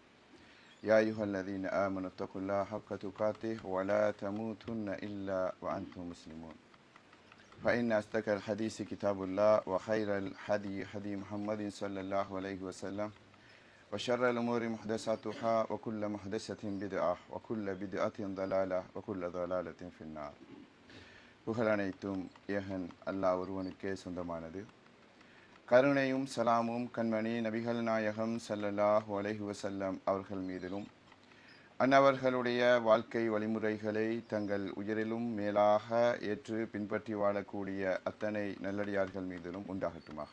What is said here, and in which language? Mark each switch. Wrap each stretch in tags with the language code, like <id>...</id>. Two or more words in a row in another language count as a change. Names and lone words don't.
<ar>يا أيها الذين آمنوا اتقوا الله حق تقاته ولا تموتن إلا وأنتم مسلمون فإن أصدق الحديث كتاب الله وخير الهدي هدي محمد صلى الله عليه وسلم وشر الأمور محدثاتها وكل محدثة بدعة وكل بدعة ضلالة وكل ضلالة في النار.</ar> <ta>புகழ் அனைத்தும் ஏகன் அல்லாஹ் ஒருவனுக்கே சொந்தமானது. கருணையும் சலாமும் கண்மணி நபிகள் நாயகம்</ta> <ar>صلى الله عليه وسلم</ar> <ta>அவர்கள் மீதிலும் அன்னவர்களுடைய வாழ்க்கை வழிமுறைகளை தங்கள் உயிரிலும் மேலாக ஏற்று பின்பற்றி வாழக்கூடிய அத்தனை நல்லடியார்கள் மீதிலும் உண்டாகட்டுமாக.</ta>